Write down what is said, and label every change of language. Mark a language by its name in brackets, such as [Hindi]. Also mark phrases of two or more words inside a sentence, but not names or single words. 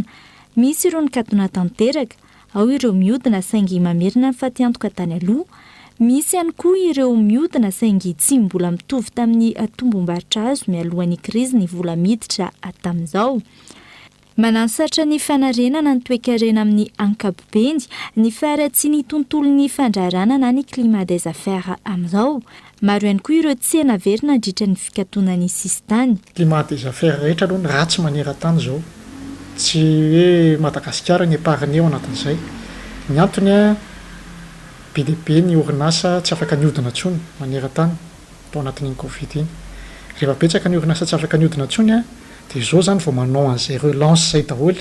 [Malagasy] Misy ireo nikatona tanteraka, ao ireo miodina saingy mamerina ny fatiantoka tany aloha, misy ihany koa ireo miodina saingy tsy mbola mitovy tamin'ny tombom-barotra azo mialohan'ny krizy ny vola miditra tamin'izao. Manano sarotra ny fanarenana ny toekarena amin'ny ankapobeny ny faratsy ny tontolon'ny fandraharana na ny [French] climat des affaires [Malagasy] amin'izao. Maro ihany koa ireo tsena verina andritra ny fikatonany sistany. [French] Climat des affaires [Malagasy] rehetra aloha ny ratsy maneran-tany zao. Tsy hoe Madagasikara ny epariny eo anatin'izay. Ny antony be dia be ny orinasa tsy afaka niodina intsony maneran-tany tao anatin'iny Covid iny. Rehefa betsaka ny orinasa tsy afaka niodina intsony dia izao zany vao manao an'izay relance zay daholo.